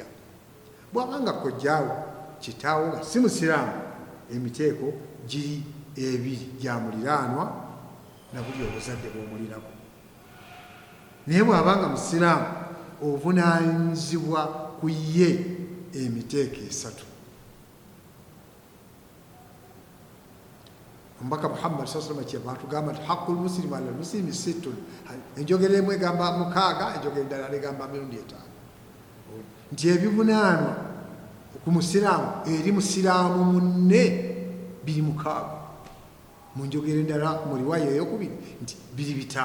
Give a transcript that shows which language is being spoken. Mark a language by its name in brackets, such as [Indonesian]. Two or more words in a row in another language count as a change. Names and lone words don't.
[Ganda] Bw'abanga kojjaawo kitaawo nga si musiraamu, emiteeko giri ebiri gya muliraanwa na buli obuzadde bw'omulirako. Naye bw'abanga musiraamu, obuvunaanyizibwa ku ye emiteeko esatu. Omubaka Muhammad [Arabic] صلى الله عليه وسلم [Ganda] atugamba nti [Arabic] حق المسلم على المسلم ست. [Ganda] Enjogera emu egamba 6, enjogera endala egamba 5. Nti ebivunaanwa ku musiraamu eri musiraamu munne biri 6. Mu njogera endala mu riwaya eyokubiri nti biri 5.